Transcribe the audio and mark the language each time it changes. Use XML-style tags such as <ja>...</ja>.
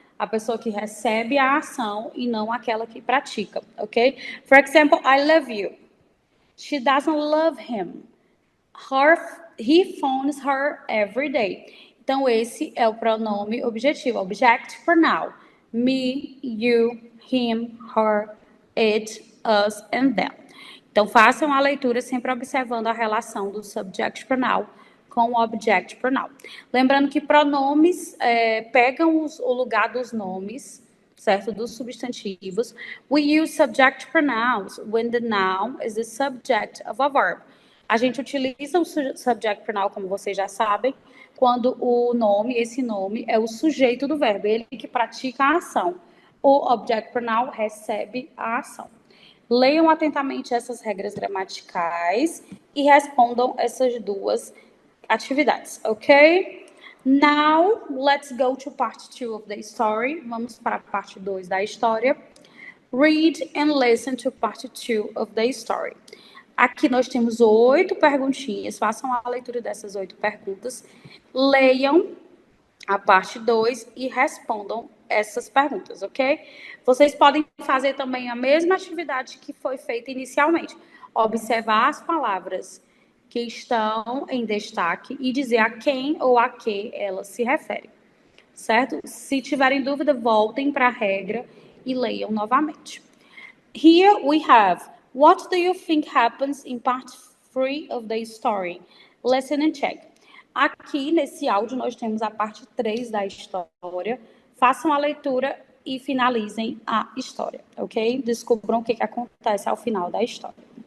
<pt>A pessoa que recebe a ação e não aquela que pratica, ok?</pt> <en>For example, I love you. She doesn't love him. He phones her every day.</en> <pt>Então, esse é o pronome objetivo, object pronoun.</pt> <en>Me, you, him, her, it, us and them.</en> <pt>Então, façam a leitura sempre observando a relação do subject pronoun com o object pronoun. Lembrando que pronomes pegam o lugar dos nomes, certo? Dos substantivos.</pt> <en>We use subject pronouns when the noun is the subject of a verb.</en> <pt>A gente utiliza o subject pronoun, como vocês já sabem, quando esse nome é o sujeito do verbo, ele que pratica a ação. O object pronoun recebe a ação. Leiam atentamente essas regras gramaticais e respondam essas duas atividades, ok?</pt> <en>Now, let's go to part 2 of the story.</en> <pt>Vamos para a parte 2 da história.</pt> <en>Read and listen to part 2 of the story.</en> <pt>Aqui nós temos 8 perguntinhas. Façam a leitura dessas 8 perguntas. Leiam a parte 2 e respondam essas perguntas, ok? Vocês podem fazer também a mesma atividade que foi feita inicialmente. Observar as palavras que estão em destaque e dizer a quem ou a que elas se referem, certo? Se tiverem dúvida, voltem para a regra e leiam novamente.</pt> <en>Here we have, what do you think happens in part 3 of the story? Listen and check.</en> <pt>Aqui, nesse áudio, nós temos a parte 3 da história. Façam a leitura e finalizem a história, ok? Descubram o que acontece ao final da história.</pt>